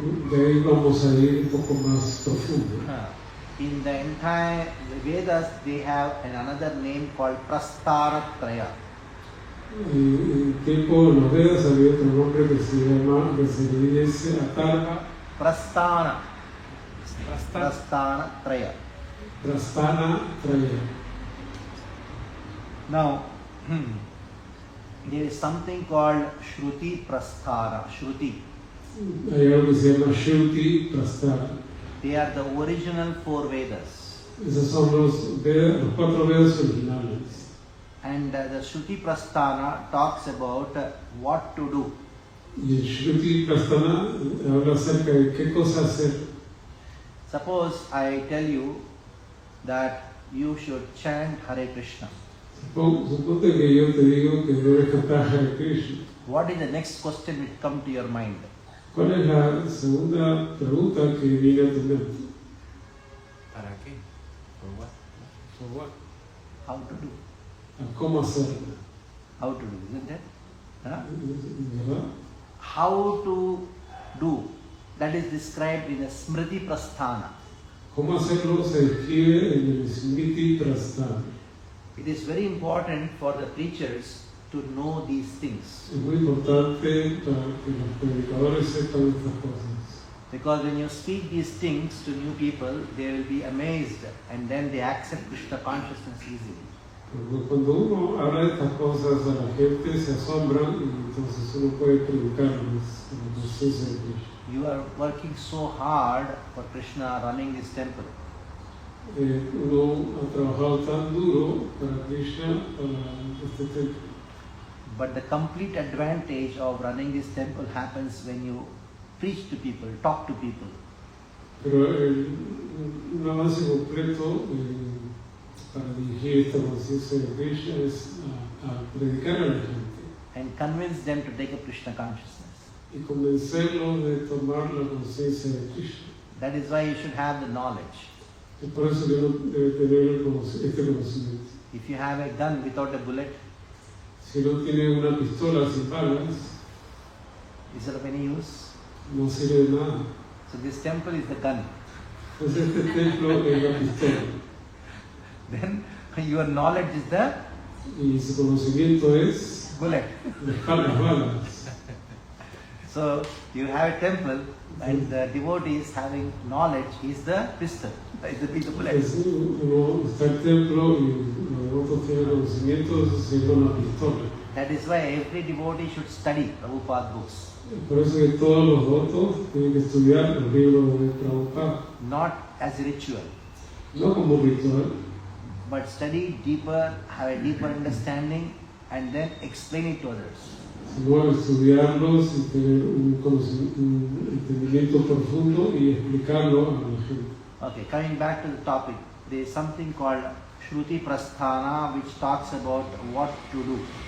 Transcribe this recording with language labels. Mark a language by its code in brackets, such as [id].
[es] de ahí vamos a ir un poco más profundo. [en] In the entire Vedas, they have another name called Prastaratraya. [es] En tiempo de los Vedas había otro nombre que se le dice Atarva [en] Prasthana. Prasthana Traya. Prasthana Traya. Now, there is something called Shruti Prasthana. Shruti. [es] Hay algo que se llama Shruti Prasthana. [en] They are the original 4 Vedas. [es] Esos son los 4 Vedas originales. [en] And the Shruti Prasthana talks about what to do. [es] Y el Shruti Prasthana habla acerca de qué cosa hacer. [en] Suppose I tell you that you should chant Hare Krishna. [es] Suponte que yo te digo que debes cantar Hare Krishna. [en] What is the next question which come to your mind? [es] ¿Cuál es la segunda pregunta que viene a tu mente? ¿Para qué? [en] For what? How to do? [es] ¿Cómo hacerlo? [en] How to do, isn't it? Huh? [es] ¿Verdad? [en] How to do, that is described in the Smriti Prasthana. [es] ¿Cómo hacerlo? Se describe en el Smriti Prasthana. [en] It is very important for the preachers to know these things. [es] Es muy importante para que los predicadores sepan estas cosas. [en] Because when you speak these things to new people, they will be amazed and then they accept Krishna consciousness easily. [es] Porque cuando uno habla de estas cosas a la gente se asombran y entonces uno puede predicarles la conciencia de Krishna. [en] You are working so hard for Krishna running this temple. [es] Uno ha trabajado tan duro para Krishna, para este templo. [en] But the complete advantage of running this temple happens when you preach to people, talk to people. [es] Pero un avance completo para dirigir esta conciencia de Krishna es a predicar a la gente [en] And convince them to take up Krishna consciousness. [es] y convencerlos de tomar la conciencia de Krishna. [en] That is why you should have the knowledge. [es] Es por eso que uno debe tener este conocimiento. [en] If you have a gun without a bullet, [es] Si no tiene una pistola sin balas, is it of any use? no sirve de nada. [en] So this temple is the gun. [es] Entonces este templo es la pistola [en] Then your knowledge is the [es] y su conocimiento es [en] bullet. [es] las balas. [en] So you have a temple and the devotees having knowledge is the pistol, is the bullet. [es] Uno está el templo y los devotos tienen conocimiento, eso se llama una pistola. [en] That is why every devotee should study Prabhupada books. [es] Por eso que todos los devotos tienen que estudiar los libros de Prabhupada, [en] Not as a ritual, [es] no como ritual, [en] but study deeper, have a deeper understanding and then explain it to others. [es] sino estudiarlos y tener un entendimiento profundo y explicarlo a la gente. [en] Okay, coming back to the topic, there is something called Shruti Prasthana which talks about what to do.